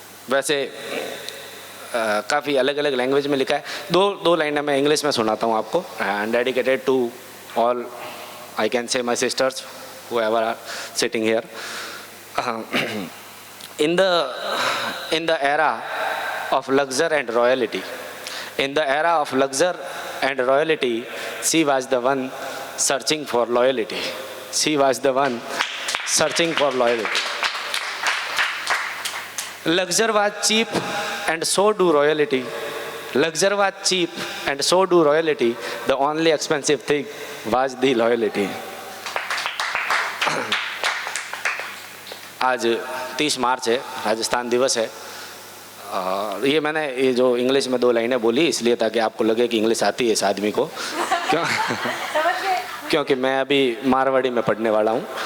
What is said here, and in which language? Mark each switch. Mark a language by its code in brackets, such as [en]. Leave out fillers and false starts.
[hi] वैसे काफ़ी अलग अलग लैंग्वेज में लिखा है। दो लाइनें मैं इंग्लिश में सुनाता हूँ आपको। [en] And dedicated to all, I can say my sisters whoever are sitting here. In the era of luxury and royalty, in the era of luxury and royalty, she was the one searching for loyalty. She was the one searching for loyalty. Luxury was cheap and so do royalty. Luxury was cheap and so do royalty. The only expensive thing was the loyalty. [hi] आज 30 मार्च है, राजस्थान दिवस है। ये मैंने ये जो English में 2 लाइनें बोली इसलिए ताकि आपको लगे कि इंग्लिश आती है इस आदमी को, क्योंकि मैं अभी मारवाड़ी में पढ़ने वाला हूँ।